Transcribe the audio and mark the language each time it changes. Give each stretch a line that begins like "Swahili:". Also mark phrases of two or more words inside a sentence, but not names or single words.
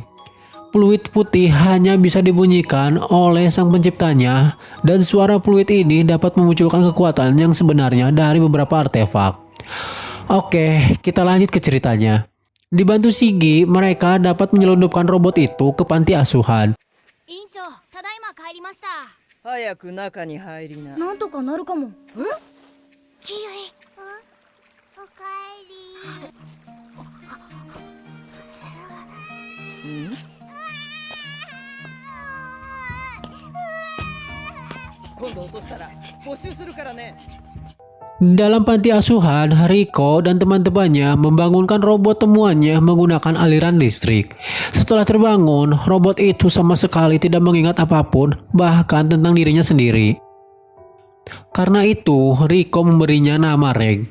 Indonesian: Peluit putih hanya bisa dibunyikan oleh sang penciptanya dan suara peluit ini dapat memunculkan kekuatan yang sebenarnya dari beberapa artefak. Oke, kita lanjut ke ceritanya. Dibantu Shigi, mereka dapat menyelundupkan robot itu ke panti asuhan.
Japanese: 早く中に入りな。なんとかなるかも。え？キユイ、おかえり。ん？今度落としたら没収するからね。
Indonesian: Dalam panti asuhan, Rico dan teman-temannya membangunkan robot temuannya menggunakan aliran listrik. Setelah terbangun, robot itu sama sekali tidak mengingat apapun, bahkan tentang dirinya sendiri. Karena itu, Rico memberinya nama Reg.